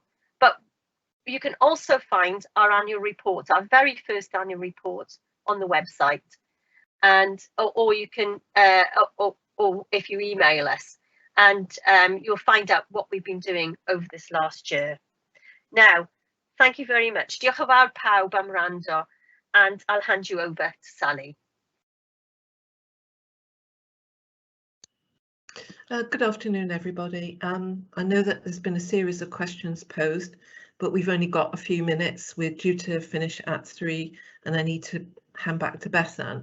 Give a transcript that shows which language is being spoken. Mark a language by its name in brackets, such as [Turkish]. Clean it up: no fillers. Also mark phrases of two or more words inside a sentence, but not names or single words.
[English] But you can also find our annual report, our very first annual report, on the website, and or you can, or if you email us, and you'll find out what we've been doing over this last year. Now, thank you very much. [Welsh] Diolch yn fawr pawb am wrando, [English] and I'll hand you over to Sally. Good afternoon, everybody. I know that there's been a series of questions posed, but we've only got a few minutes. We're due to finish at 3, and I need to hand back to Bevan.